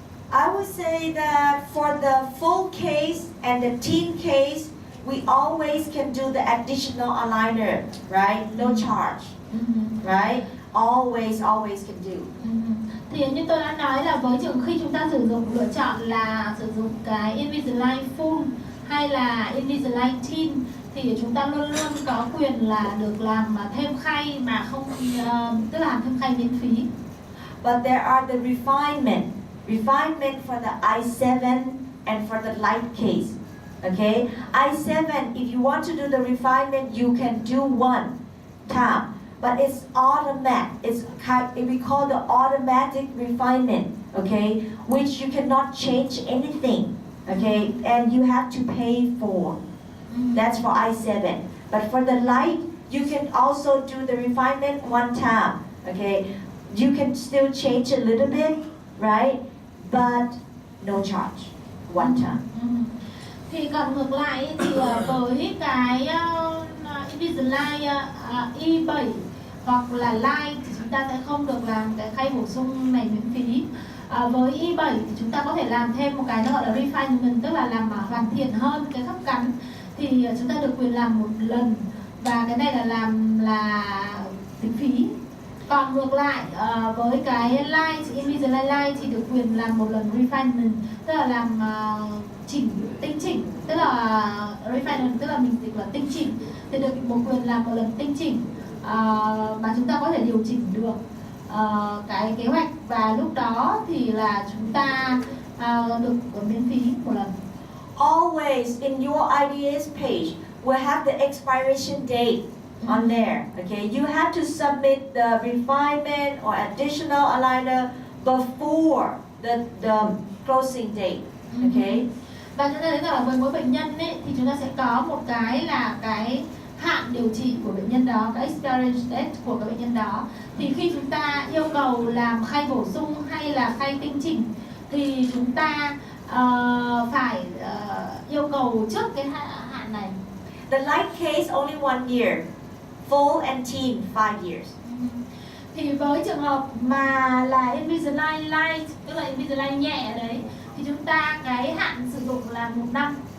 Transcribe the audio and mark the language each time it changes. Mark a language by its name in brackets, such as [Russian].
[English] I would say that for the full case and the teen case, we always can do the additional aligner, right? No charge, right? Always can do. [Vietnamese] Thì như tôi đã nói là với trường khi chúng ta lựa chọn là sử dụng cái Invisalign full hay là Invisalign teen, thì chúng ta luôn luôn có quyền là được làm thêm khay mà không, tức là làm thêm khay miễn phí. [English] But there are the refinement for the I7 and for the light case. Okay, I7, if you want to do the refinement, you can do one time, but it's automatic. We call the automatic refinement. Okay, which you cannot change anything. Okay, and you have to pay for. That's for I7. But for the light, you can also do the refinement one time. Okay, you can still change a little bit, right? But no charge, one time. [Vietnamese] Thì còn ngược lại thì với cái Invisalign i7 hoặc là Light thì chúng ta sẽ không được làm cái khay bổ sung này miễn phí. Với i7 thì chúng ta có thể làm thêm một cái nó gọi là refinement, tức là làm hoàn thiện hơn cái khớp cắn, thì chúng ta được quyền làm một lần, và cái này là làm là tính phí. Còn ngược lại với cái Light, Invisalign Light thì được quyền làm một lần refinement, tức là làm tinh chỉnh, tức là refinement tức là mình dịch là tinh chỉnh, thì được một quyền làm một lần tinh chỉnh mà chúng ta có thể điều chỉnh được cái kế hoạch, và lúc đó thì là chúng ta được miễn phí một lần. [English] Always in your IDS page will have the expiration date on there. Okay, you have to submit the refinement or additional aligner before the closing date. Okay. [Vietnamese] Và chúng ta thấy rằng là với mỗi bệnh nhân ấy, thì chúng ta sẽ có một cái là cái hạn điều trị của bệnh nhân đó, cái expiration date của cái bệnh nhân đó. Thì khi chúng ta yêu cầu làm khay bổ sung hay là khay tinh chỉnh thì chúng ta phải yêu cầu trước cái hạn này. [English] The light case only 1 year, full and teen 5 years. [Vietnamese] Thì với trường hợp mà là Invisalign Light, tức là Invisalign nhẹ đấy, thì chúng ta cái hạn sử dụng là 1 năm.